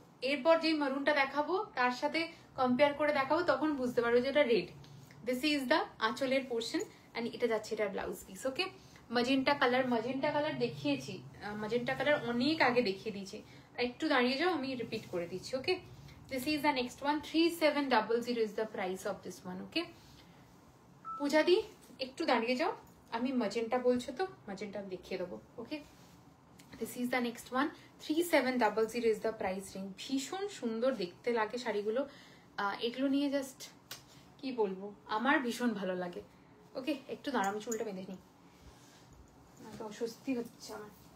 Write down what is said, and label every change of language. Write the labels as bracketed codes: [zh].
[bn] এরপর যে মারুনটা দেখাবো তার সাথে কম্পেয়ার করে দেখাবো, তখন বুঝতে পারবো যে এটা রেড। [en] this is the [bn] আঁচলের পোর্শন অ্যান্ড এটা যাচ্ছে এটার ব্লাউজ পিস। ওকে, ম্যাজেন্টা কালার দেখিয়েছি, ম্যাজেন্টা কালার অনেক আগে দেখিয়ে দিয়েছি, একটু দাঁড়িয়ে যাও, আমি রিপিট করে দিচ্ছি। ওকে, [en] this is the next one, 3700 is the price of this one. [bn] Okay, পূজা দি একটু দাঁড়িয়ে যাও, আমি ম্যাজেন্টা বলছো তো ম্যাজেন্টা দেখিয়ে দেবো। [en] Okay, this is the next one, 3700 is the price range। [bn] ভীষণ সুন্দর দেখতে লাগে শাড়িগুলো, এগুলো নিয়ে জাস্ট কি বলবো, আমার ভীষণ ভালো লাগে। ওকে, একটু দাঁড়াও, আমি চুলটা বেঁধে নিই, তো অস্বস্তি হচ্ছে আমার।